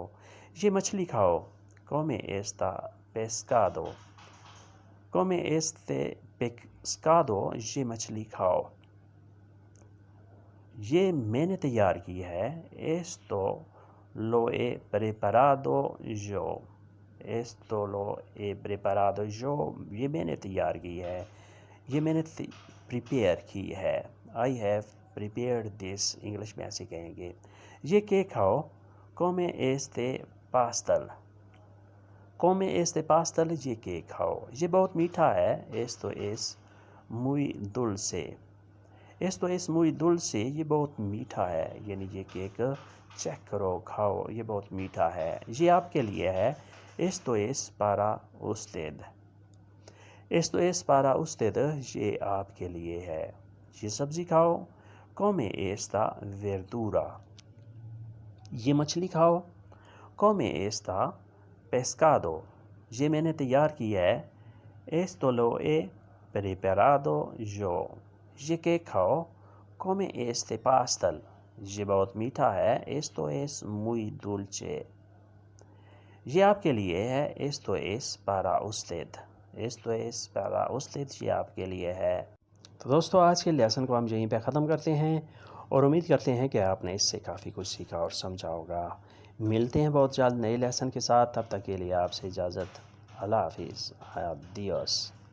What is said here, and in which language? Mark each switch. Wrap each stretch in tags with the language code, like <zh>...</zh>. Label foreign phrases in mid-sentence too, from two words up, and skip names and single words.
<ur>یہ مچھلی کھاؤ.</ur> <es>Come esta pescado. Come este pescado</es> <ur>یہ مچھلی کھاؤ. یہ میں نے تیار کی ہے.</ur> <es>Esto lo he preparado yo. Esto lo he preparado yo</es> <ur>یہ میں نے تیار کی ہے. یہ میں نے prepare کی ہے.</ur> <en>I have prepared this</en> <ur>انگلش میں ایسے کہیں گے. یہ کیک کھاؤ.</ur> <es>Come este pastel. Come este pastel</es> <ur>یہ کیک کھاؤ. یہ بہت میٹھا ہے.</ur> <es>Esto es muy dulce. Esto es muy dulce</es> <ur>یہ بہت میٹھا ہے. یعنی یہ کیک چیک کرو کھاؤ. یہ بہت میٹھا ہے. یہ آپ کے لیے ہے.</ur> <es>Esto es para usted. Esto es para usted</es> <ur>یہ آپ کے لیے ہے. یہ سبزی کھاؤ.</ur> <es>Come esta verdura.</es> <ur>یہ مچھلی کھاؤ.</ur> <es>Come esta pescado.</es> <ur>یہ میں نے تیار کی ہے.</ur> <es>Esto lo he preparado yo.</es> <ur>یہ کیک کھاؤ.</ur> <es>come este pastel.</es> <ur>یہ بہت میٹھا ہے.</ur> <es>Esto es muy dulce.</es> <ur>یہ آپ کے لیے ہے.</ur> <es>Esto es para usted. Esto es para usted.</es> <ur>یہ آپ کے لیے ہے. تو دوستو آج کے لیسن کو ہم یہیں پہ ختم کرتے ہیں اور امید کرتے ہیں کہ آپ نے اس سے کافی کچھ سیکھا اور سمجھا ہوگا. ملتے ہیں بہت جلد نئے لیسن کے ساتھ. تب تک کے لیے آپ سے اجازت. اللہ حافظ.</ur> <es>Adiós.</es>